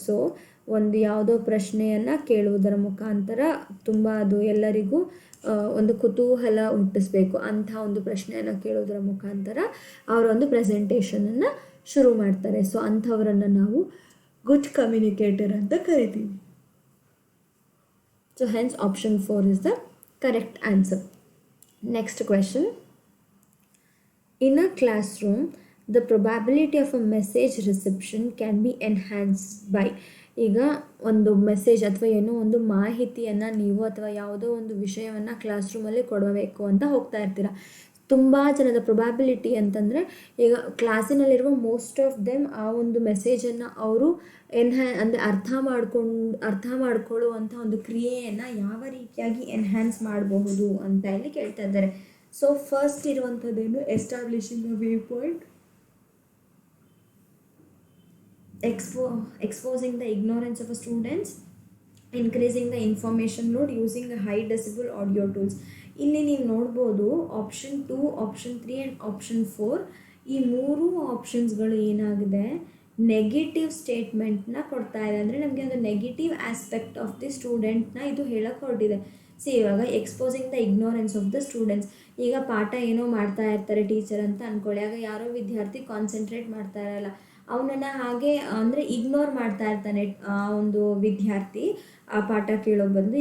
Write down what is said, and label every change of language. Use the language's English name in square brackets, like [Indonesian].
[Kannada] So ಒಂದು ಯಾವುದೋ ಪ್ರಶ್ನೆಯನ್ನು ಕೇಳುವುದರ ಮುಖಾಂತರ ತುಂಬ ಅದು ಎಲ್ಲರಿಗೂ ಒಂದು ಕುತೂಹಲ ಹುಟ್ಟಿಸ್ಬೇಕು. ಅಂಥ ಒಂದು ಪ್ರಶ್ನೆಯನ್ನು ಕೇಳೋದರ ಮುಖಾಂತರ ಅವರೊಂದು ಪ್ರೆಸೆಂಟೇಷನನ್ನು ಶುರು ಮಾಡ್ತಾರೆ. ಸೊ ಅಂಥವರನ್ನು ನಾವು ಗುಡ್ ಕಮ್ಯುನಿಕೇಟರ್ ಅಂತ ಕರಿತೀವಿ. [English] So hence option 4 is the correct answer. Next question. In a classroom, the probability of a message reception can be enhanced by. [Kannada] ಈಗ ಒಂದು ಮೆಸೇಜ್ ಅಥವಾ ಏನೋ ಒಂದು ಮಾಹಿತಿಯನ್ನು ನೀವು ಅಥವಾ ಯಾವುದೋ ಒಂದು ವಿಷಯವನ್ನು ಕ್ಲಾಸ್ ರೂಮಲ್ಲಿ ಕೊಡಬೇಕು ಅಂತ ಹೋಗ್ತಾ ಇರ್ತೀರ. ತುಂಬ ಜನದ ಪ್ರೊಬ್ಯಾಬಿಲಿಟಿ ಅಂತಂದರೆ, ಈಗ ಕ್ಲಾಸಿನಲ್ಲಿರುವ [English] most of them [Kannada] ಆ ಒಂದು ಮೆಸೇಜನ್ನು ಅವರು ಅಂದರೆ ಅರ್ಥ ಮಾಡ್ಕೊಳ್ಳುವಂಥ ಒಂದು ಕ್ರಿಯೆಯನ್ನು ಯಾವ ರೀತಿಯಾಗಿ ಎನ್ಹ್ಯಾನ್ಸ್ ಮಾಡಬಹುದು ಅಂತ ಇಲ್ಲಿ ಕೇಳ್ತಾ ಇದ್ದಾರೆ. [English] so first [Kannada] ಇರುವಂಥದ್ದೇನು, [English] Establishing a viewpoint, exposing the ignorance of a students, increasing the information load using a high decibel audio tools. [Kannada] ಇಲ್ಲಿ ನೀವು ನೋಡ್ಬೋದು ಆಪ್ಷನ್ 2, ಆಪ್ಷನ್ 3 ಆ್ಯಂಡ್ ಆಪ್ಷನ್ 4 ಈ ಮೂರು ಆಪ್ಷನ್ಸ್ಗಳು ಏನಾಗಿದೆ, ನೆಗೆಟಿವ್ ಸ್ಟೇಟ್ಮೆಂಟ್ನ ಕೊಡ್ತಾ ಇದೆ. ಅಂದರೆ ನಮಗೆ ಒಂದು [English] negative aspect of the [Kannada] ಸ್ಟೂಡೆಂಟ್ನ ಇದು ಹೇಳಕ್ಕೆ ಹೊರಟಿದೆ. ಇವಾಗ [English] Exposing the ignorance of the students. [Kannada] ಈಗ ಪಾಠ ಏನೋ ಮಾಡ್ತಾ ಇರ್ತಾರೆ ಟೀಚರ್ ಅಂತ ಅಂದ್ಕೊಳ್ಳಿ, ಆಗ ಯಾರೋ ವಿದ್ಯಾರ್ಥಿ ಕಾನ್ಸಂಟ್ರೇಟ್ ಮಾಡ್ತಾ ಇರಲ್ಲ, ಅವನನ್ನು ಹಾಗೆ ಅಂದರೆ ಇಗ್ನೋರ್ ಮಾಡ್ತಾ ಇರ್ತಾನೆ ಆ ಒಂದು ವಿದ್ಯಾರ್ಥಿ ಆ ಪಾಠ ಕೇಳೋ ಬದಲು.